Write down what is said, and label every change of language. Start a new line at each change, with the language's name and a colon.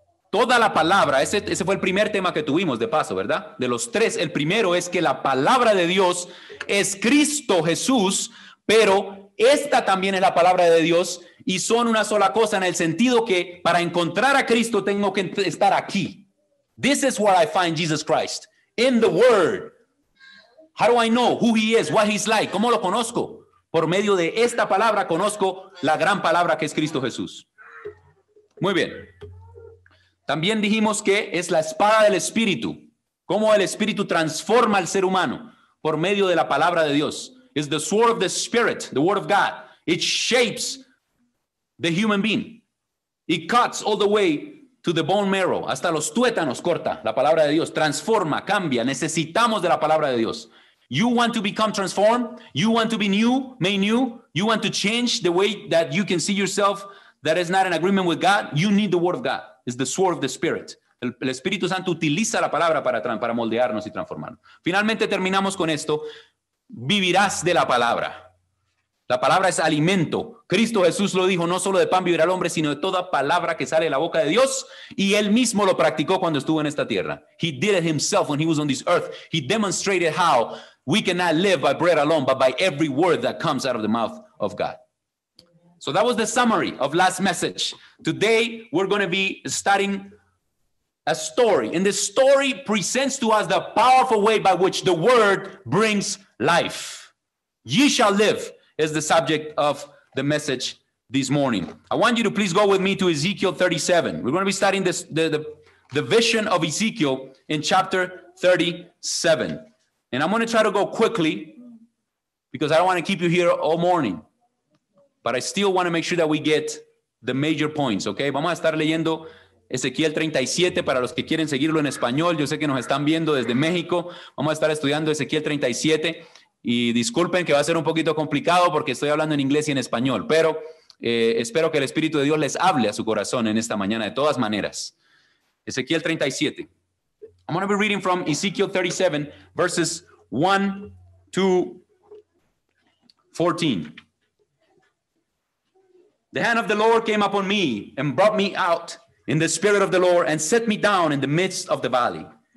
Spanish: Toda la palabra, ese fue el primer tema que tuvimos de paso, ¿verdad? De los tres, el primero es que la palabra de Dios es Cristo Jesús, pero esta también es la palabra de Dios y son una sola cosa en el sentido que para encontrar a Cristo tengo que estar aquí.
English: This is where I find Jesus Christ, in the Word. How do I know who He is, what He's like?
Spanish: ¿Cómo lo conozco? Por medio de esta palabra conozco la gran palabra que es Cristo Jesús. Muy bien. También dijimos que es la espada del Espíritu. Cómo el Espíritu transforma al ser humano por medio de la palabra de Dios.
English: It's the sword of the Spirit, the Word of God. It shapes the human being. It cuts all the way to the bone marrow.
Spanish: Hasta los tuétanos corta la palabra de Dios. Transforma, cambia. Necesitamos de la palabra de Dios.
English: You want to become transformed? You want to be new, made new? You want to change the way that you can see yourself that is not in agreement with God? You need the Word of God. It's the sword of the Spirit.
Spanish: El Espíritu Santo utiliza la palabra para moldearnos y transformarnos. Finalmente terminamos con esto. Vivirás de la palabra. La palabra es alimento. Cristo Jesús lo dijo, no solo de pan vivirá el hombre, sino de toda palabra que sale de la boca de Dios. Y él mismo lo practicó cuando estuvo en esta tierra.
English: He did it himself when he was on this earth. He demonstrated how we cannot live by bread alone, but by every word that comes out of the mouth of God. So that was the summary of last message. Today, we're going to be studying a story. And the story presents to us the powerful way by which the word brings life. Ye shall live is the subject of the message this morning. I want you to please go with me to Ezekiel 37. We're going to be studying the vision of Ezekiel in chapter 37. And I'm going to try to go quickly because I don't want to keep you here all morning. But I still want to make sure that we get the major points, okay?
Spanish: Vamos a estar leyendo Ezequiel 37 para los que quieren seguirlo en español. Yo sé que nos están viendo desde México. Vamos a estar estudiando Ezequiel 37 y disculpen que va a ser un poquito complicado porque estoy hablando en inglés y en español, pero espero que el Espíritu de Dios les hable a su corazón en esta mañana de todas maneras. Ezequiel 37.
English: I'm going to be reading from Ezekiel 37 verses 1 to 14. The hand of the Lord came upon me and brought me out in the spirit of the Lord and set me down in the midst of the valley.